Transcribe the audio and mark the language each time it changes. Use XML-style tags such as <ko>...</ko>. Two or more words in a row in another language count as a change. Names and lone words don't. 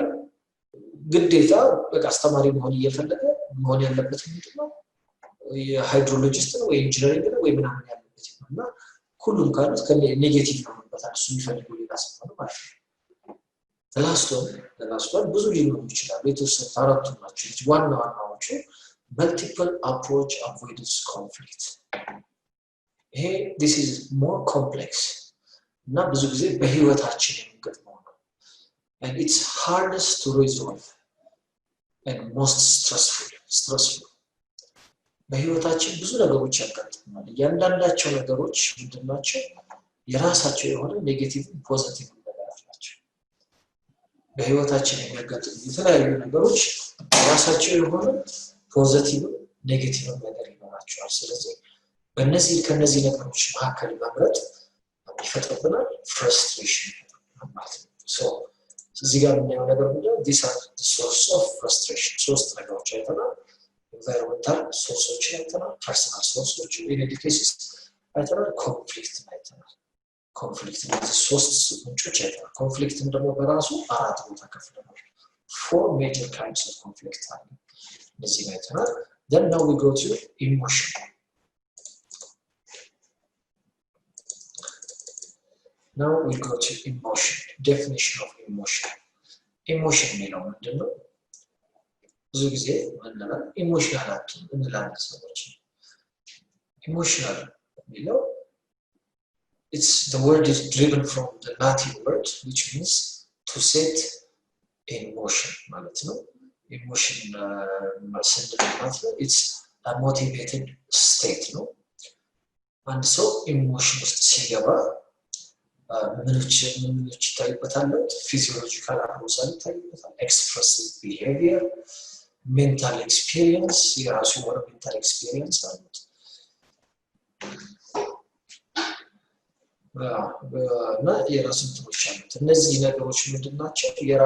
<am>ግዴታ በቃ አስተማሪ መሆን እየፈለገ መሆን ያለበት ምንድነው? የሃይድሮሎጂስት ነው ወይ ኢንጂነሪንግ ነው ወይ ምናምን ያለበት ነው። እና ሁሉም ካሉት ከኔጌቲቭ ነው በጣም እሱ የሚፈልገው ሌላ ሰው ነው ማለት ነው። ለላስቶን ብዙ ሊኖሩ ይችላሉ። የተወሰኑት አራቱ ናቸው ዋና ዋናዎቹ።</am> <en>multiple approach avoidance conflict. This is more complex.</en> <am>እና ብዙ ጊዜ በህይወታችን የሚገጥመው ነው።</am> <en>And it's hardest to resolve and most stressful.</en> <am>በህይወታችን ብዙ ነገሮች ያጋጥማሉ። እያንዳንዳቸው ነገሮች ምንድናቸው? የራሳቸው የሆነ</am> <en>negative positive</en> <am>ነገር አላቸው። በህይወታችን የሚያጋጥሙ የተለያዩ ነገሮች የራሳቸው የሆነ</am> <en>positive negative</en> <am>ነገር ይኖራቸዋል። ስለዚህ ከነዚህ ነገሮች መካከል መምረጥ ይፈጥርብናል ፍራስትሬሽን ማለት ነው። እዚህ ጋር የምናየው ነገር ምንድነው?</am> <en>these are the source of frustration።</en> <am>ሶስት ነገሮች አይተናል።</am> <en>environmental sources</en> <am>አይተናል፣</am> <en>personal sources in education</en> <am>አይተናል፣ ኮንፍሊክት አይተናል። ኮንፍሊክት ማለት ሶስት ምንጮች አይተናል። ኮንፍሊክትም ደግሞ በራሱ አራት ቦታ ከፍለናል።</am> <en>four major kinds of conflict</en> <am>አለ። እዚህ ላይ አይተናል።</am> <en>then now we go to emotion. Now we go to emotion. Definition of emotion. Emotion</en> <am>የሚለው ምንድነው? ብዙ ጊዜ ምንድነው ኢሞሽናል አትም እንላለን ሰዎች። ኢሞሽናል የሚለው</am> <en>the word is driven from the Latin word which means to set in motion</en> <am>ማለት ነው። ኢሞሽን ማለት ነው</am> <en>it's a motivated state</en> <am>ነው። አንድ ሰው ኢሞሽን ውስጥ ሲገባ ምንጭ ይታይበታል?</am> <en>physiological arousal</en> <am>ይታይበታል።</am> <en>expressive behavior፣ mental experience፣</en> <am>የራሱ የሆነ</am> <en>mental experience</en> <am>አሉት። እና የራሱ እንትኖች አሉት። እነዚህ ነገሮች ምንድናቸው?</am>